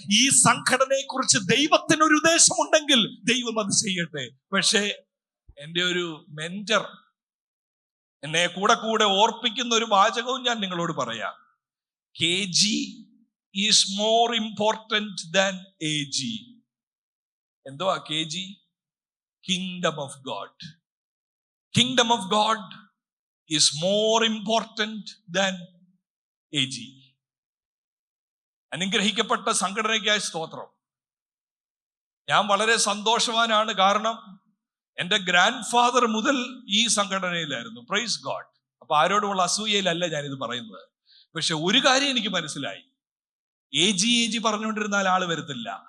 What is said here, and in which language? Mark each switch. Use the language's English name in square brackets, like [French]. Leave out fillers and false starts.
[Malayalam] ഈ സംഘടനയെ കുറിച്ച് ദൈവത്തിനൊരു ഉദ്ദേശമുണ്ടെങ്കിൽ ദൈവം അത് ചെയ്യട്ടെ. പക്ഷേ എൻ്റെ ഒരു മെന്റർ എന്നെ കൂടെ ഓർപ്പിക്കുന്ന ഒരു വാചകവും ഞാൻ നിങ്ങളോട് പറയാം. [English] KG is more important than AG. [Malayalam] എന്തുവാ KG? Kingdom of God. [English] Kingdom of God is more important than AG. [Malayalam] അനുഗ്രഹിക്കപ്പെട്ട സംഘടനയ്ക്കായി സ്തോത്രം. ഞാൻ വളരെ സന്തോഷവാനാണ്. കാരണം എൻ്റെ ഗ്രാൻഡ് ഫാദർ മുതൽ ഈ സംഘടനയിലായിരുന്നു. [English] Praise God. [Malayalam] അപ്പൊ ആരോടുമുള്ള അസൂയയിലല്ല ഞാനിത് പറയുന്നത്. പക്ഷെ ഒരു കാര്യം എനിക്ക് മനസ്സിലായി, AG പറഞ്ഞുകൊണ്ടിരുന്നാൽ ആള് വരത്തില്ല.